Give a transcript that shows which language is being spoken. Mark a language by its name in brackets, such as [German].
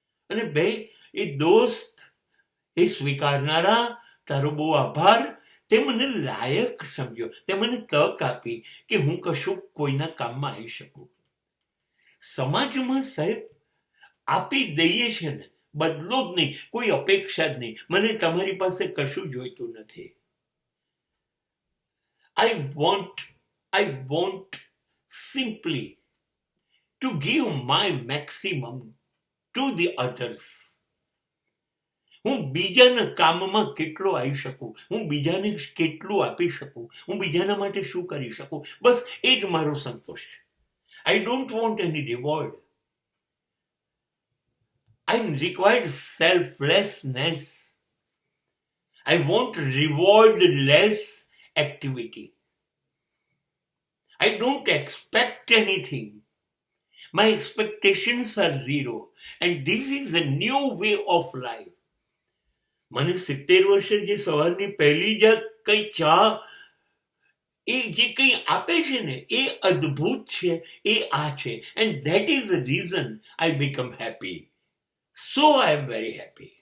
[Gujarati] અને 2, એ દોસ્ત, એ સ્વીકારનારા, તારો બહુ આભાર. તે મને લાયક સમજ્યો, તે મને તક આપી કે હું કશું કોઈના કામમાં આવી શકું. સમાજમાં સાહેબ આપી દઈએ છે ને, બદલો જ નહીં, કોઈ અપેક્ષા જ નહીં. મને તમારી પાસે કશું જોઈતું નથી. [English] I want simply to give my maximum to the others. [Gujarati] હું બીજાના કામમાં કેટલો આવી શકું, હું બીજાને કેટલું આપી શકું, હું બીજાના માટે શું કરી શકું, બસ એ જ મારો સંતોષ છે. [English] I don't want any reward. I require selflessness. I want reward-less activity. I don't expect anything. My expectations are 0, and this is a new way of life. [Gujarati] મને 70 વર્ષે જે સવારની પહેલી જ કઈ ચા, એ જે કંઈ આપે છે ને, એ અદ્ભુત છે. એ આ છે, [English] and that is the reason I become happy. So I am very happy.